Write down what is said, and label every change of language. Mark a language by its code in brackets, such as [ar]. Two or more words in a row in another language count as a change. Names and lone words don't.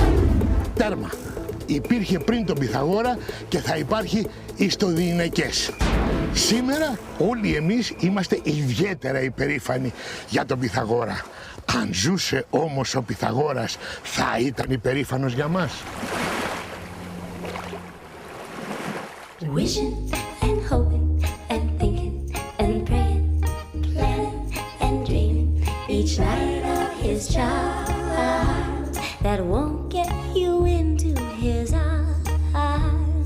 [el] Τέρμα. Υπήρχε πριν τον Πυθαγόρα και θα υπάρχει εις το διηνεκές. Σήμερα όλοι εμείς είμαστε ιδιαίτερα υπερήφανοι για τον Πυθαγόρα. Αν ζούσε όμως ο Πυθαγόρας, θα ήταν υπερήφανος για μας. [en] Wishing and hoping and thinking and praying, planning and dreaming each night of his child that won't get you into his arms.